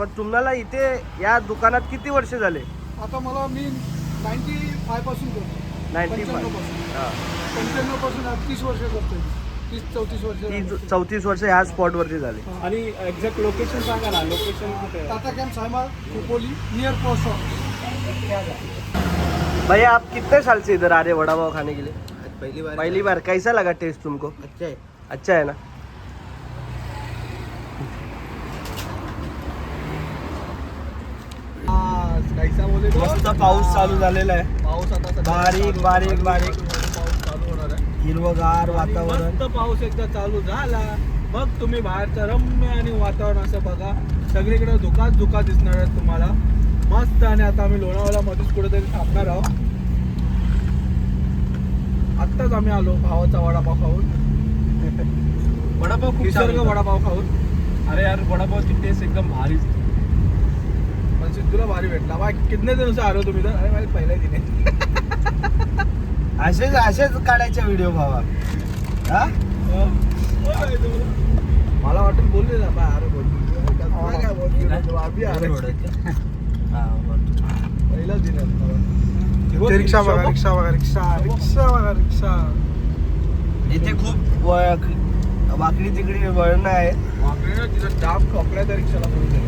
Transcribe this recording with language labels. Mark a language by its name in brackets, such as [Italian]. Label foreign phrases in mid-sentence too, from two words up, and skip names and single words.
[Marathi] पण तुम्हाला इथे या दुकानात किती वर्ष झाले? आता मला मी 95 पासून करतो. 95. 95 पासून 30 वर्ष करतोय. 30-34 वर्ष. 34 वर्ष ह्या स्पॉटवरती झाले. आणि [English] exact location [Marathi] सांगा ना. लोकेशन कुठे आहे? टाटा कॅम्प सायमार खोपोली [English] near post office. [Hindi] भैया आप कितने साल से इधर आ रहे वड़ा पाव खाने के लिए? पहली बार. कैसा लगा टेस्ट तुमको? अच्छा है. अच्छा है ना. कैसा बोले तो? [Marathi] मस्त पाऊस चालू झालेला आहे. पाऊस आता सध्या बारीक बारीक बारीक पाऊस चालू होणार आहे. हिरवगार वातावरण. मस्त पाऊस एकदा चालू झाला मग तुम्ही बाहेरचं रम्य आणि वातावरण असं बघा. सगळीकडे धुकाच दिसणार आहेत तुम्हाला मस्त. आणि आता आम्ही लोणावळा मध्येच कुठेतरी थांबणार आहोत. आत्ताच आम्ही आलो भावाचा वडापाव खाऊन. वडापाव खूप छान निसर्ग होता. वडापाव खाऊन. अरे यार वडापावची टेस्ट एकदम भारीच. पण सिद्धूला भारी भेटला. बा [Hindi] कितने दिन से आ रहे हो [Marathi] तुम्ही तर? अरे माझे पहिल्या दिने. असेच काढायचे व्हिडिओ भावा. हा मला वाटून बोलले ना बा अरे बोल काय बोल आम्ही अरे पहिलाच दिन आहे. रिक्षा बघा रिक्षा बघा रिक्षा रिक्षा बघा रिक्षा. इथे खूप वाकडी तिकडी वळण आहेत. वाकडेला तिथं जाम ठोकल्या त्या रिक्षाला कोणीतरी.